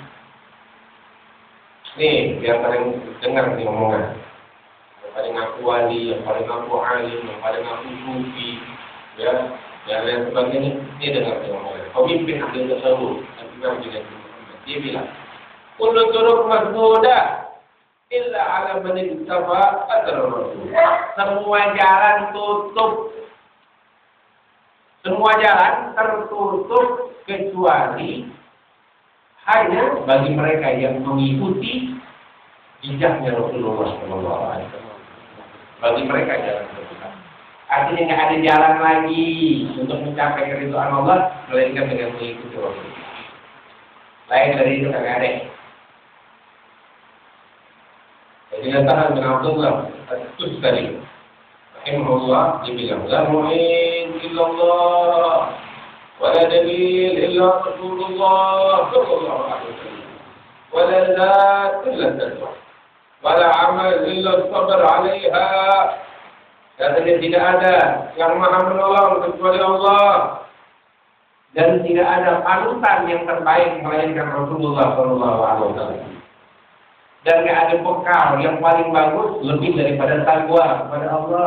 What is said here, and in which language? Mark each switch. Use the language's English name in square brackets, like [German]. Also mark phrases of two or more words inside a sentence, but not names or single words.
[Indonesian] Nih, yang paling dengar nih omongan. aku wali, yang paling aku alim, yang paling aku sufi, ya, dan lain sebagainya. Dia dengar firman pemimpin ahli tasawuf, Imam Junaid bin Muhammad. Dia bilang, [Arabic] "كل الطرق مسدودة إلا على من اتبع أثر الرسول." [Indonesian] Semua jalan tutup. Semua jalan tertutup kecuali hanya bagi mereka yang mengikuti jejaknya Rasulullah SAW. Bagi mereka jalan terbuka. Artinya nggak ada jalan lagi untuk mencapai keridhaan Allah melainkan dengan mengikuti Rasulullah. Lain dari itu nggak ada. Jadi katakan bin Abdullah At-Tustari, rahimahullah, dia bilang, [Arabic] "لا معين إلا الله، ولا دليل إلا رسول الله صلى الله عليه وسلم، ولا زاد إلا التقوى، ولا عمل إلا الصبر عليها." [Indonesian] Katanya tidak ada yang maha menolong kecuali Allah, dan tidak ada panutan yang terbaik melainkan Rasulullah [Arabic] صلى الله عليه وسلم. [Indonesian] Dan tidak ada bekal yang paling bagus lebih daripada takwa kepada Allah.